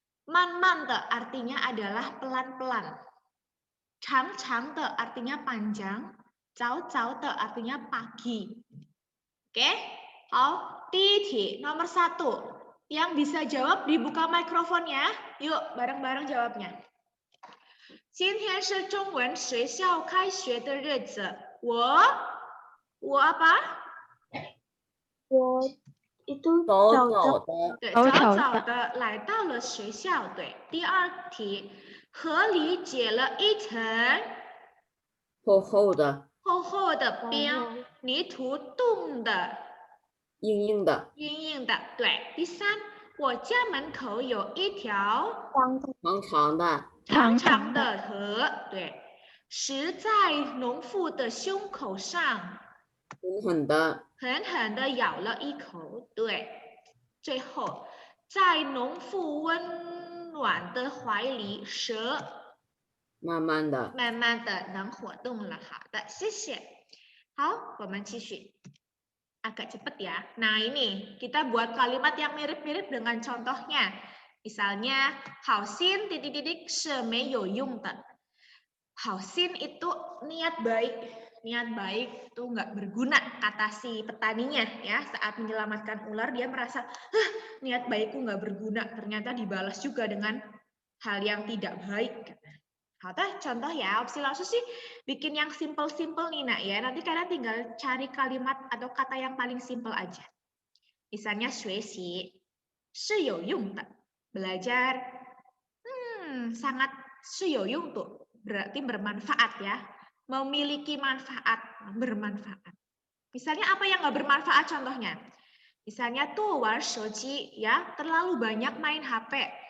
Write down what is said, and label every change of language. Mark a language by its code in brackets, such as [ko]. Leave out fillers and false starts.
[id] Man man de artinya adalah pelan-pelan. Chang chang de artinya panjang. Cao cao de artinya pagi. Oke? Hao, di nomor 1. Yang bisa jawab dibuka mikrofonnya. Yuk, bareng-bareng jawabnya. [zh] 今天是中文学校开学的日子。 [id] 我apa? [zh] 我 itu 早早早的，对，早早早早的来到了学校。对，第2题，河里结了一层厚厚的，厚厚的冰，泥土冻的硬硬的，硬硬的。对，第3，我家门口有一条长长的，长长的河。对，石在农妇的胸口上狠狠的，狠狠地咬了一口。对，最后，在农妇温暖的怀里，蛇慢慢的，慢慢的能活动了。好的，谢谢。好，我们继续。 Agak cepat ya. [id] Nah, ini kita buat kalimat yang mirip-mirip dengan contohnya. [zh] Misalnya, 好心 titik-titik 是没有用的. [id] 好心itu niat baik. Niat baik itu nggak berguna, kata si petaninya ya. Saat menyelamatkan ular dia merasa, niat baikku nggak berguna. Ternyata dibalas juga dengan hal yang tidak baik. Contoh ya, opsi langsung sih bikin yang simple-simple nih nak ya. Nanti kalian tinggal cari kalimat atau kata yang paling simple aja. [zh] Misalnya 学习是有用的. [id] Belajar sangat 是有用 tuh. Berarti bermanfaat ya. Memiliki manfaat, bermanfaat. Misalnya apa yang nggak bermanfaat contohnya? Misalnya tuh 玩手机 ya, terlalu banyak main HP.